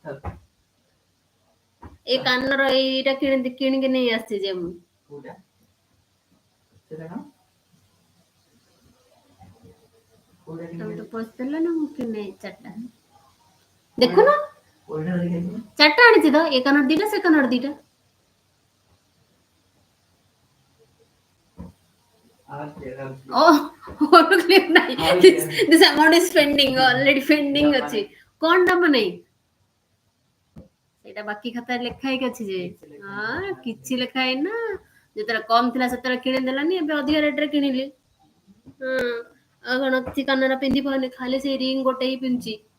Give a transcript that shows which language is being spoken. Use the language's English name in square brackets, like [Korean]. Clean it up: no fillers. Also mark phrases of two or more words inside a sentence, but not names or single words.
[Odia] ଏଇ କାନର ଏଇଟା କିଣିକି ନେଇ ଆସିଛି ଯେ ମୁଁ। ତମେ ତ ପଇସା ଦେଲ ନା, ମୁଁ କିଣି 4ଟା। ଦେଖୁନ, 4ଟା ଆଣିଛି ତ, ଏ କାନର 2ଟା, ସେ କାନର 2ଟା। [English] This amount is pending, already pending ଅଛି। [Odia] କଣ ଦବ ନାହିଁ? ସେଇଟା ବାକି ଖାତାରେ ଲେଖା ହେଇକି ଅଛି ଯେ। ହଁ, କିଛି ଲେଖା ହେଇନି ନା। ଯେତେବେଳେ କମ ଥିଲା ସେତେବେଳେ କିଣିଦେଲାନି, ଏବେ ଅଧିକା ରେଟରେ କିଣିଲି। ଆଉ କଣ କିଛି କାନରେ ପିନ୍ଧି ପାରୁନି, ଖାଲି ସେଇ ରିଙ୍ଗ ଗୋଟେ ହିଁ ପିନ୍ଧୁଛି।